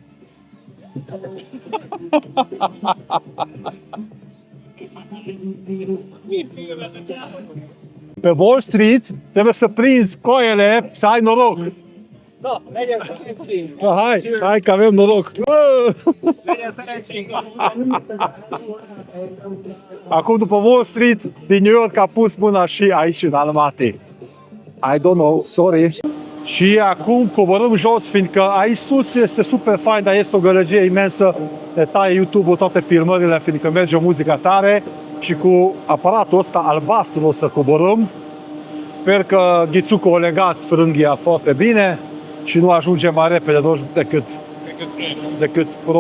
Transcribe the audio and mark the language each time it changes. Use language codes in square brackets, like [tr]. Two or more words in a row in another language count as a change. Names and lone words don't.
[ro] Pe Wall Street trebuie să prinzi coaiele, să ai noroc. Da, mergem să ne țin. Hai că avem noroc. Mergem să ne țin. Acum după Wall Street din New York a pus mâna și aici în Almaty. [en] I don't know, sorry. [ro] Și acum coborâm jos, fiindcă aici sus este super fain, dar este o gălăgie imensă. Ne taie YouTube-ul toate filmările, fiindcă merge o muzică tare. Și cu aparatul ăsta albastru o să coborâm. Sper că Ghițucu a legat frânghia foarte bine și nu ajunge mai repede decât prognoza.